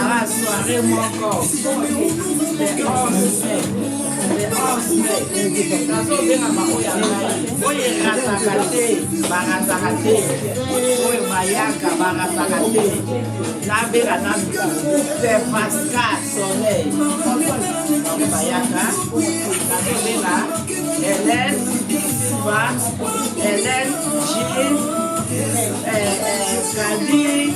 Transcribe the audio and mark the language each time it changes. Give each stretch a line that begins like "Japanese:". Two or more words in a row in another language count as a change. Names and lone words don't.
Lingala: Soirée moko. Le onze mai. Le onze mai. Nazobenga bango ya ngai. Oyo erataka te, barataka te. Oyo bayaka, barataka te. Nabenga na Père Pascal Soleil. Bango bayaka. Nazobenga Hélène, Siva, Hélène, Gilles, eh, eh, Kadi.